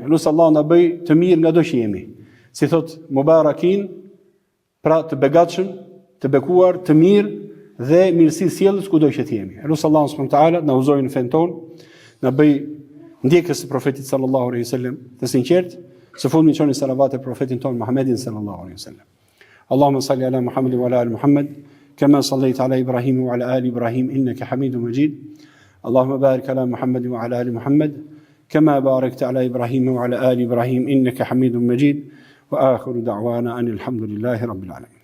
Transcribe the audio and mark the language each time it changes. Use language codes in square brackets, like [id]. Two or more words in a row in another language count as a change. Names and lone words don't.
[sq] Elus Allahu na bëj të mirë nga do që jemi. Si thot Mubarakin, pra të begatshëm, të bekuar, të mirë dhe mirësi sjellës kudo që jemi. Elus Allahu [ar] سبحانه وتعالى [sq] na uzojë në fen ton, na bëj ndjekës së profetit [ar] صلى الله عليه وسلم, [sq] të sinqert. Së fundmi çoni salavat e profetin ton Muhammedin [ar] صلى الله عليه وسلم. اللهم صل على محمد وعلى آل محمد كما صليت على إبراهيم وعلى آل إبراهيم إنك حميد مجيد. اللهم بارك على محمد وعلى آل محمد كما باركت على إبراهيم وعلى آل إبراهيم إنك حميد مجيد. وآخر دعوانا أن الحمد لله رب العالمين.